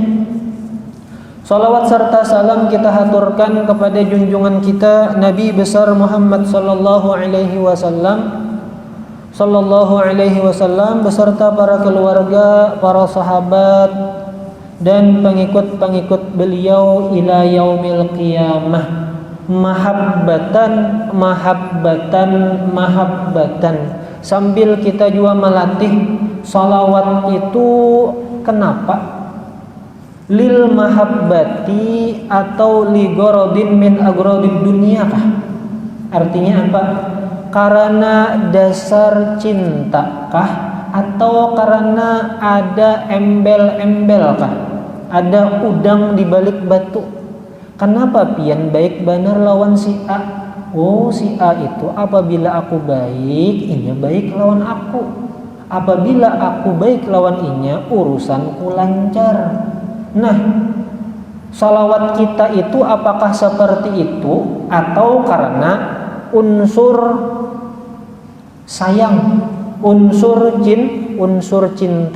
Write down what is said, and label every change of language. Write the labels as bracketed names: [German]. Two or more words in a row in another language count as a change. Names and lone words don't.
[Indonesian] Salawat serta salam kita haturkan kepada junjungan kita Nabi besar Muhammad [Arabic] صلى الله عليه وسلم [Indonesian] beserta para keluarga, para sahabat dan pengikut-pengikut beliau [Arabic] إلى يوم القيامة. [Indonesian] Mahabbatan sambil kita juga melatih salawat itu. Kenapa? [Arabic] للمحبة atau لغرض من أغراض الدنيا kah? [Indonesian] Artinya apa? Karena dasar cinta kah? Atau karena ada embel-embel kah? Ada udang di balik batu? [Banjar] Kenapa pian baik benar lawan si A? Oh, si A itu apabila aku baik, inya baik lawan aku. Apabila aku baik lawan inya, urusanku lancar. [Indonesian] Nah, salawat kita itu apakah seperti itu atau karena unsur sayang, unsur cinta?